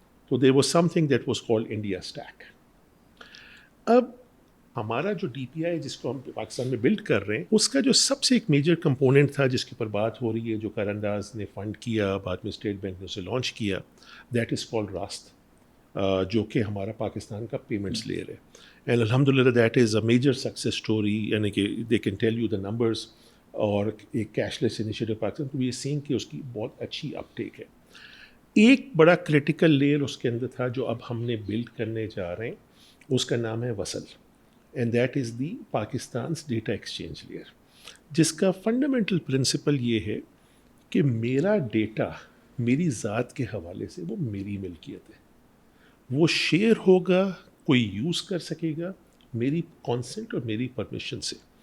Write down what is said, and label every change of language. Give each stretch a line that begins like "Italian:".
English: تو there was something that was called India stack.
Urdu: اب ہمارا جو ڈی پی آئی جس کو ہم پاکستان میں بلڈ کر رہے ہیں, اس کا جو سب سے ایک میجر کمپوننٹ تھا جس کے اوپر بات ہو رہی ہے, جو کار انداز نے فنڈ کیا, بعد میں اسٹیٹ بینک نے اسے لانچ کیا,
English: that is called Raast,
Urdu: جو کہ ہمارا پاکستان کا پیمنٹس لیئر ہے.
English: and الحمد للہ that is a major success story,
Urdu: یعنی کہ
English: They can tell you the numbers.
Urdu: اور ایک کیش لیس انیشیٹو پاکستان, تو یہ سین کہ اس کی بہت اچھی اپ ٹیک ہے. ایک بڑا کریٹیکل لیئر اس کے اندر تھا جو اب ہم نے بلڈ کرنے جا رہے ہیں, اس کا نام ہے وصل,
English: and that is the Pakistan's data exchange layer,
Urdu: جس کا فنڈامنٹل پرنسپل یہ ہے کہ میرا ڈیٹا میری ذات کے حوالے سے وہ میری ملکیت ہے, وہ شیئر ہوگا, کوئی یوز کر سکے گا میری کانسنٹ اور میری پرمیشن سے.